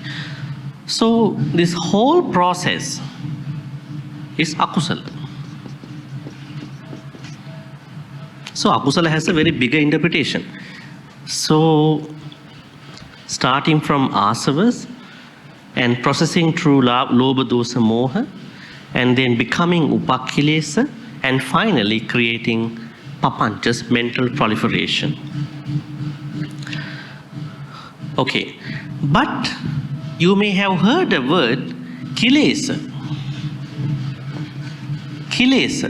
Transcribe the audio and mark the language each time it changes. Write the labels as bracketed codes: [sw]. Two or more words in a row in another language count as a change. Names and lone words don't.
[en] So this whole process is Akusala. So Akusala has a very bigger interpretation. So starting from asavas and processing through [pi] lobha, dosa, moha, [en] and then becoming upakkilesa, and finally creating papanchas, mental proliferation. Okay, but you may have heard the word kilesa. Kilesa.